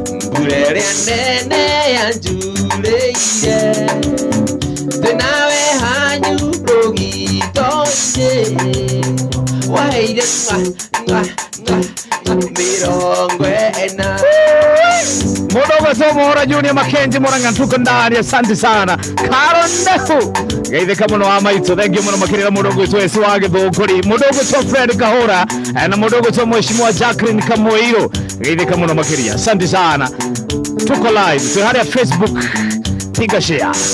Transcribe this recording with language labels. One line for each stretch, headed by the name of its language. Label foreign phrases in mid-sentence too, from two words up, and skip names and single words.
Kikuyu: mbura ĩrĩa nene yanjurĩire. Twĩ nawe hanyũ rũgito-inĩ, waheire ng'a, ng'a, ng'a, ng'a, mĩrongo ĩna. Mũndũ ũmwe sio Mũhora Junior Mackenzie Mũrang'a,
Swahili: tuko ndani, asante sana.
Kikuyu: Karo Ndefu, geithĩka mũno wa maitũ, thengia mũno makĩria na mũndũ ũgwĩtwo Esi wa Gĩthũngũri, mũndũ ũgwĩtwo Fred Kahũra, eh, na mũndũ ũgwĩtwo Mheshimiwa Jacqueline Kamũirũ, geithĩka mũno makĩria,
Swahili: asante sana. Tuko live,
Kikuyu: twĩ harĩa Facebook,
Swahili: piga share.